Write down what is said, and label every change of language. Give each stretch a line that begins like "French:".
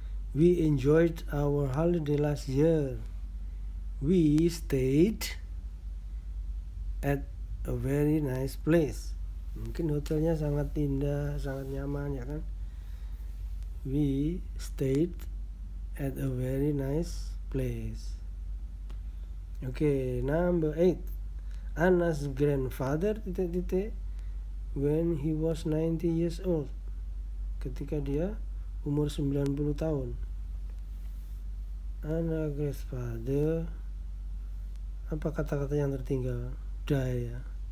English: We enjoyed our holiday last year. We stayed at a very nice place.
Indonesian: Mungkin hotelnya sangat indah, sangat nyaman ya kan.
English: We stayed at a very nice place. Okay, number 8. Anna's grandfather titik-titik when he was 90 years old.
Indonesian: Ketika dia umur 90 tahun. Anna's grandfather, apa kata-kata yang tertinggal? Die ya.